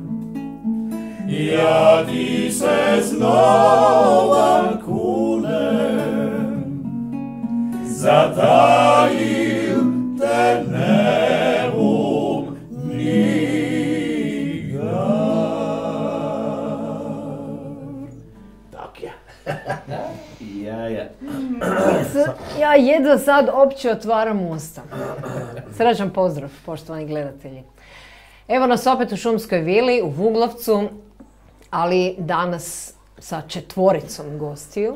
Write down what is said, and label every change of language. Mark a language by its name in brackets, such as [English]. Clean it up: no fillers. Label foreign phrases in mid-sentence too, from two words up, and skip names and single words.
[Croatian] Ja ti se znova kunem, zatajil te neumni dar. Tak je. Ja jedva sad opće otvaram usta. Srećan pozdrav, poštovani gledatelji. Evo nas opet u Šumskoj vili, u Vuglavcu, ali danas sa 4 gostiju.